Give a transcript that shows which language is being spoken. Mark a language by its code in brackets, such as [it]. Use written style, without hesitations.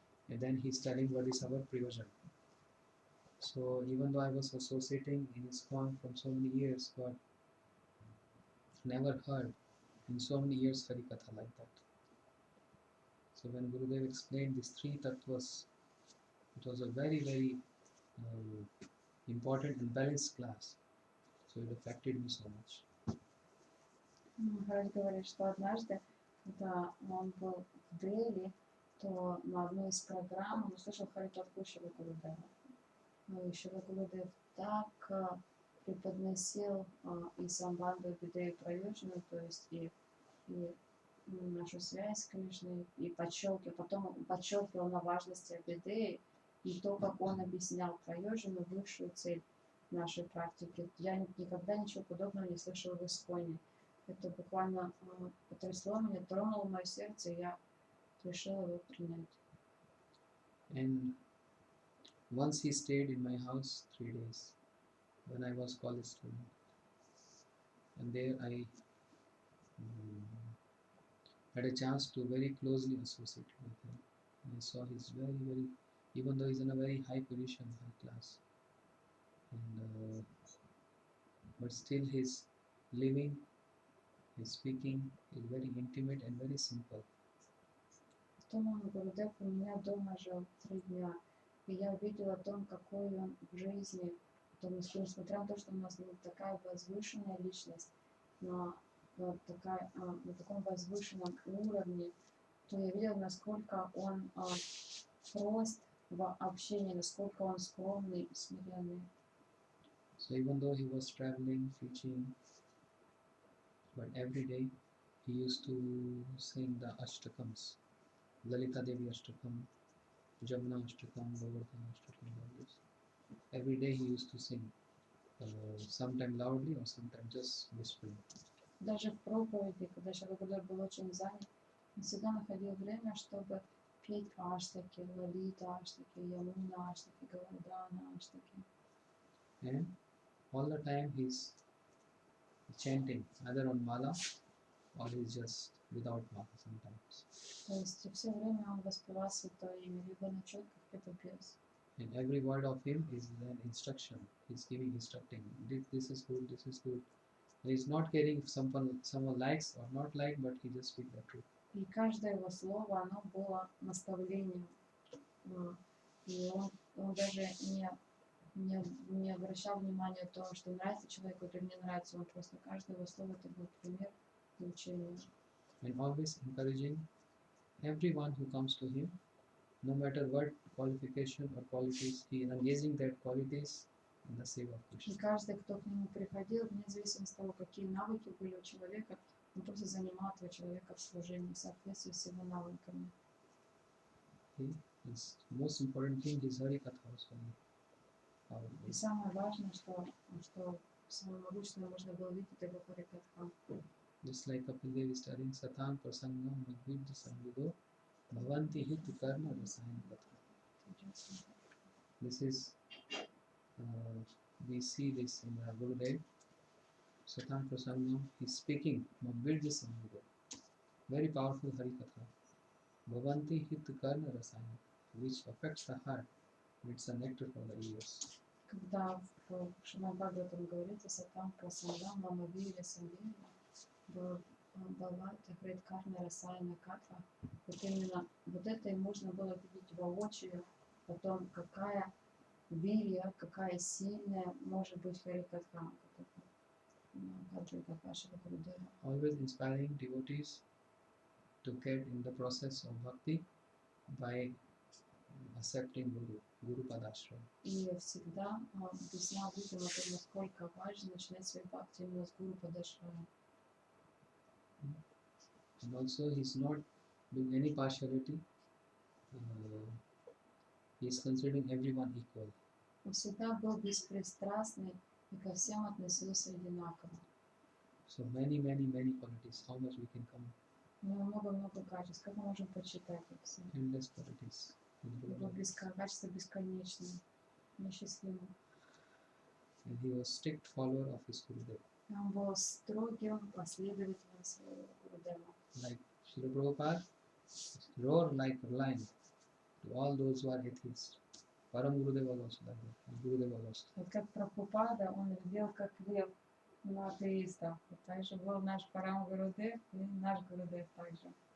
[en] And then he's telling what is our Prayojan. So even though I was associating in ISKCON from so many years, but never heard in so many years Harikatha like that. So when Gurudev explained these three tattvas, it was a very, very important and balanced class. So it affected me so much. [ru] Махарадж говорит, что однажды, когда он был в Дели, то на одной из программ он услышал Харикатху Шри Гурудева. И Шри Гурудев так преподносил и Самбанду, и Бидею Прайоджану, то есть и нашу связь с Кришной, и потом подчеркивал на важности Абидеи, и то, как он объяснял Прайоджану высшую цель нашей практики. Я никогда ничего подобного не слышала в ISKCON. Это буквально потрясло меня, тронуло мое сердце, и я решила его принять. [en] And once he stayed in my house 3 days when I was college student. And there I had a chance to very closely associate with him. And I saw his very, very, even though he's in a very high position, high class. And but still his living, his speaking is very intimate and very simple. [ru] Потом Гурудев у меня дома жил 3 дня, и я увидела о том, какой он в жизни, несмотря на то, что у нас не такая возвышенная личность, но на таком возвышенном уровне, то я видела, насколько он прост в общении, насколько он скромный и смиренный. [en] So even though he was traveling, preaching, but every day he used to sing the Ashtakams, Lalita Devi Ashtakam, Jamuna Ashtakam, Govardhana Ashtakam, all this. Every day he used to sing, sometime loudly or sometimes just whispering. [ru] Даже в проповеди, когда Шри Гурудев был очень занят, он всегда находил время, чтобы петь аштаки, Лалита аштаки, Ямуна аштаки, Govardhana аштаки. [en] And all the time he's chanting, either on mala or he's just without mala sometimes. [ru] То есть все время он воспевал святое имя, либо на четках, либо без. [en] And every word of him is an instruction. He's instructing. This is good, this is good. And he's not caring if someone likes or not like, but he just speaks the truth. [ru] И каждое его слово, оно было наставлением. И он даже не обращал внимания на то, что нравится человеку или не нравится. Он просто каждое его слово это был пример для учения. [en] And always encouraging everyone who comes to him, no matter what qualification or qualities, he is engaging their qualities in the seva of [ru] И [en] Krishna. [ru] каждый, кто к нему приходил, вне зависимости от того, какие навыки были у человека, он просто занимал этого человека в служении в соответствии с его навыками. [en] His most important thing is Harikatha was very [ru] И [en] powerful. [ru] самое важное, что самое могущественное можно было видеть, это его Харикатха. [en] Just like Kapil Dev is telling [sa] Satan Prasangam Madhvidya Samvido Bhavanti Hit Karma Rasayana Katha. [en] This is, we see this in Gurudev. Satan Prasangam, he is speaking [sa] Madhvidya Samvido. [en] Very powerful Harikatha. [sa] Bhavanti Hit Karma Rasayana, [en] which affects the heart. It's a nectar for the ears. [ru] Когда в Шримад Бхагаватам говорится [sa] Сатам Прасангам Мамавири Самвири Бхавати Хрит Карна Расайна Катва, [ru] вот именно вот это и можно было видеть воочию о том, какая вирья, какая сильная может быть Харикатха, Кадрика Шри Гурудева. [en] Always inspiring devotees to get in the process of bhakti by accepting Guru Padashram. [ru] И всегда объяснял людям о том, насколько важно начинать свой бхакти именно с Гуру Падашрама. [en] And also he is not doing any partiality. He is considering everyone equal. [ru] Он всегда был беспристрастный и ко всем относился одинаково. [en] So many qualities. How much we can come? [ru] У него много качеств. Как мы можем почитать их все? [en] Endless qualities. [ru] Его качество бесконечное, неисчислимо. [en] And he was strict follower of his Gurudev. [ru] Он был строгим последователем своего Гурудева. [en] Like Srila Prabhupada, roar like a lion to all those who are atheists. Param Gurudev was also like that. And Gurudev was also. [ru] Вот как Прабхупада, он ревел как лев на атеистов. Вот также был наш Парам Гурудев и наш Гурудев также.